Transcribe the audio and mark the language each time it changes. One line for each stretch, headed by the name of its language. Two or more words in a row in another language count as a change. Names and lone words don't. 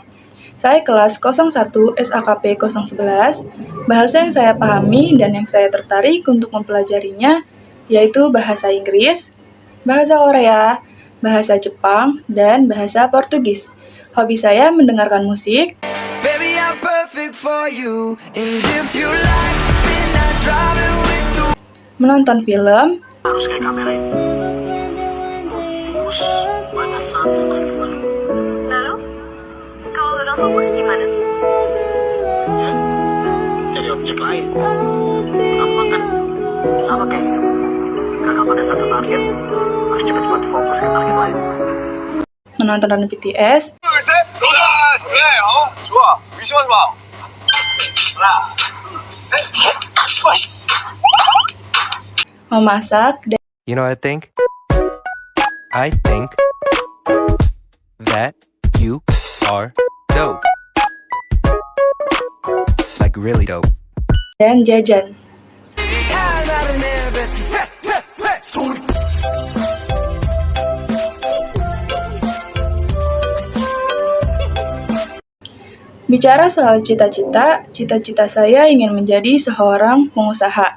Indonesian: Saya kelas 01 SAKP 011. Bahasa yang saya pahami dan yang saya tertarik untuk mempelajarinya yaitu bahasa Inggris, bahasa Korea, bahasa Jepang, dan bahasa Portugis. Hobi saya mendengarkan musik,
English: Baby, I'm perfect for you. And if you like, then I drive it with the...
Indonesian: menonton film, Harus kayak kamera ini. Fokus pada satu iPhone. Lalu, kalau gagal fokus gimana? Ya, cari objek lain. Gampang kan? Sama kayak hidup. Gagal pada satu target, harus cepat-cepat fokus ke target lain. menonton BTS,
Korean: 좋아. 의심하지 마. 하나, 둘, 셋.
Indonesian: memasak, dan
English: You know what I think? I think that you are dope. Like really dope.
Indonesian: jajan. Bicara soal cita-cita saya ingin menjadi seorang pengusaha.